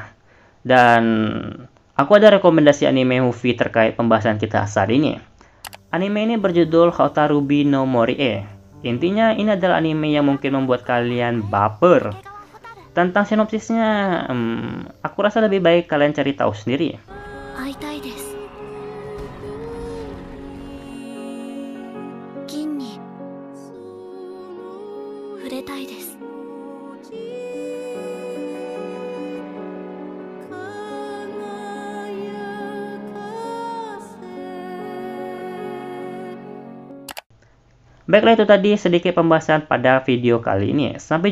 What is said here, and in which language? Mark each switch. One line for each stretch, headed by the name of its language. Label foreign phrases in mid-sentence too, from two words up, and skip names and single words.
Indonesian: Dan aku ada rekomendasi anime movie terkait pembahasan kita saat ini. Anime ini berjudul Hotarubi no Morie. Intinya ini adalah anime yang mungkin membuat kalian baper. Tentang sinopsisnya, aku rasa lebih baik kalian cari tahu sendiri.
Japanese: 会いたいです。銀に触れたいです。
Indonesian: Baiklah, itu tadi sedikit pembahasan pada video kali ini.